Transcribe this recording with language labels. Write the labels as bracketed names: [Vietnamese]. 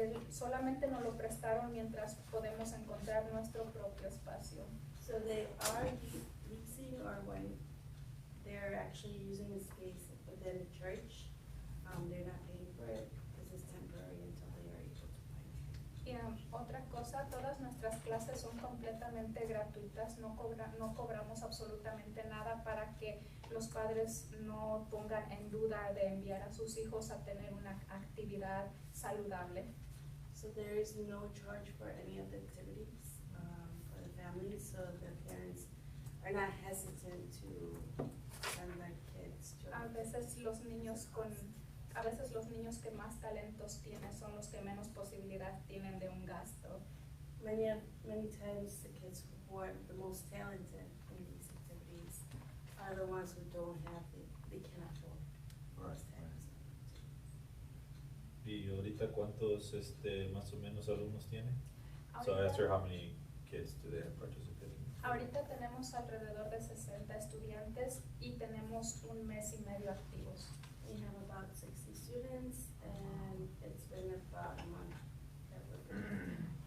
[Spanish] Solamente nos lo prestaron mientras podemos encontrar nuestro propio espacio. [English] So they are leasing, or when they're actually using the space within the church, they're not paying for it, this is temporary until they are able to find it. [Spanish] Y otra cosa, todas nuestras clases son completamente gratuitas, no cobramos absolutamente nada para que los padres no pongan en duda de enviar a sus hijos a tener una actividad saludable. [English] So there is no charge for any of the activities for the families, so the parents are not hesitant to send their kids to. [Spanish] A veces los niños que más talentos tienen son los que menos posibilidad tienen de un gasto. [English] Many times the kids who are the most talented in these activities are the ones who they can't afford. Right, those types of activities. [Spanish] ¿Y ahorita cuántos más o menos alumnos tiene? [English] So I asked her how many kids do they have participating? [Spanish] Ahorita tenemos alrededor de 60 estudiantes y tenemos un mes y medio activos. [English] We have about 60 students, and it's been about a month that we're doing.